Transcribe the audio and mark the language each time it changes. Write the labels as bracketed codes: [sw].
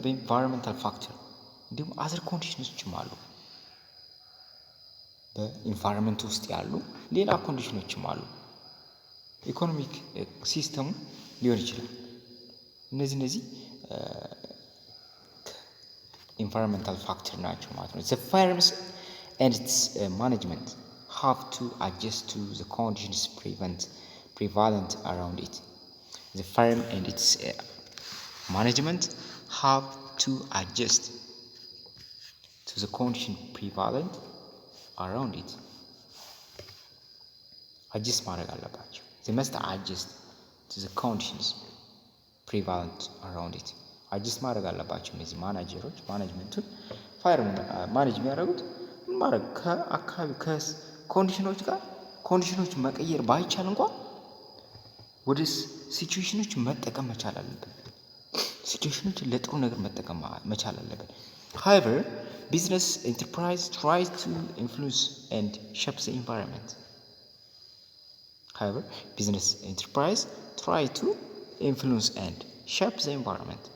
[am] በኢንቫይሮንመንታል ፋክተር እንዲሁም አዘር ኮንዲሽኖችም አሉ። በኢንቫይሮንመንት ውስጥ ያሉ ሌላ ኮንዲሽኖችም አሉ። ኢኮኖሚክ ሲስተሙ ሊሆን ይችላል። እነዚህ ኢንቫይሮንመንታል ፋክተር ናቸው ማለት ነው። [en] ዘ ፋርምስ ኤንድ ኢትስ ማኔጅመንት ሃቭ ቱ አጀስት ቱ ዘ ኮንዲሽንስ prevalent around it. The farm and its management have to adjust to the condition prevalent around it. adjust [am] ማድረግ አለባቸው። [en] they must adjust to the conditions prevalent around it. [am] adjust ማድረግ አለባቸው እነዚህ ማናጀሮች ማኔጅመንቱን ፋርም ማኔጅ የሚያደርጉት ምን ማድረግ ከአካባቢ ከኮንዲሽኖች ጋር ኮንዲሽኖች መቀየር ባይቻል እንኳን ወደ ሲቹዌሽኖች መጠቀም መቻል አለብን። ሲቹዌሽኖችን ለጥሩ ነገር መጠቀም መቻል አለብን። [en] however business enterprise tries to influence and shape the environment. however business enterprise try to influence and shape the environment.